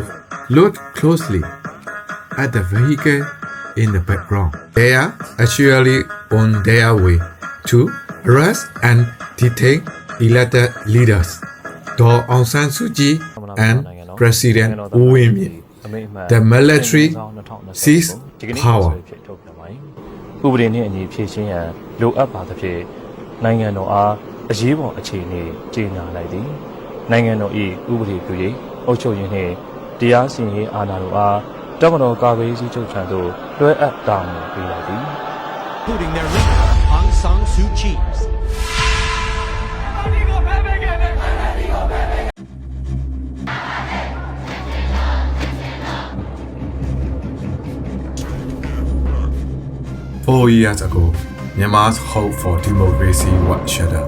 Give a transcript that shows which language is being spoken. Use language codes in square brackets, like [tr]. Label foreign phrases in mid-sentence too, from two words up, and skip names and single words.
[en] Look closely at the vehicle in the background. They are actually on their way to arrest and detain elected leaders, Daw Aung San Suu Kyi and President U Win Myint. The military seized power. [my] ဥပဒေနဲ့အညီဖြည့်ရှင်းရန်လိုအပ်ပါသဖြင့်နိုင်ငံတော်အားအရေးပေါ်အခြေအနေကြေညာလိုက်သည်နိုင်ငံတော်၏ဥပဒေပြုရေးအုပ်ချုပ်ရေးနှင့်တရားစီရင်ရေးအာဏာတို့အားတပ်မတော်ကာကွယ်ရေးချုပ်ထံသို့လွှဲအပ်တာဝန်ပေးလိုက်သည် [en] including their leader Aung San Suu Kyi. Four years ago, Myanmar's hope for democracy was shattered.